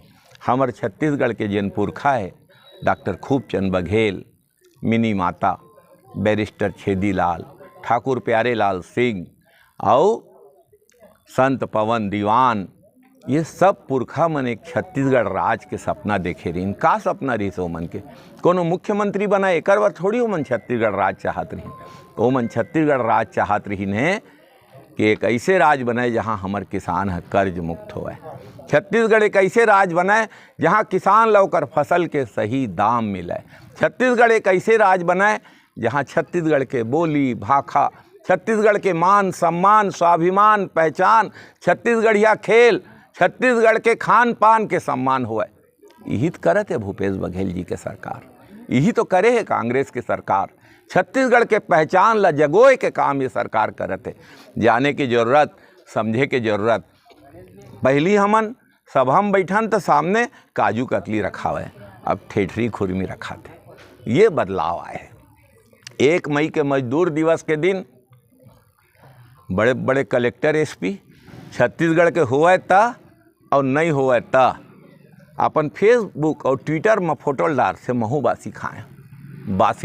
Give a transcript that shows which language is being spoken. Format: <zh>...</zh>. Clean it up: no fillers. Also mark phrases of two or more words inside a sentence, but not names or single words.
<hne>हमार छत्तीसगढ़ के जिन पुरखा है डॉक्टर खूबचंद बघेल, मिनी माता, बैरिस्टर छेदीलाल, ठाकुर प्यारे लाल सिंह और संत पवन दीवान, ये सब पुरखा मन एक छत्तीसगढ़ राज के सपना देखे रही। का सपना रही सो मन के कोनो मुख्यमंत्री बना एक बार थोड़ी मन छत्तीसगढ़ राज चाहत रही। तो मन छत्तीसगढ़ राज चाहत रही है कि एक ऐसे राज बनाए जहाँ हमार किसान है कर्ज मुक्त होए। छत्तीसगढ़ एक ऐसे राज बनाए जहाँ किसान लौकर फसल के सही दाम मिले। छत्तीसगढ़ एक ऐसे राज बनाए जहाँ छत्तीसगढ़ के बोली भाखा, छत्तीसगढ़ के मान सम्मान, स्वाभिमान, पहचान, छत्तीसगढ़िया खेल, छत्तीसगढ़ के खान पान के सम्मान हुआ। यही तो करत है भूपेश बघेल जी के सरकार, यही तो करे है कांग्रेस की सरकार। छत्तीसगढ़ के पहचान ला जगोए के काम ये सरकार करत है। जाने की ज़रूरत, समझे के ज़रूरत। पहली हमन सभा में बैठन तो सामने काजू कतली रखा हुआ है, अब ठेठरी खुरमी रखा थे। ये बदलाव आए हैं। 1 मई के मजदूर दिवस के दिन बड़े बड़े कलेक्टर एसपी छत्तीसगढ़ के हुआ था और नहीं हुआ था अपन फेसबुक और ट्विटर में फोटो डाल से महू बासी खाएँ।</hne>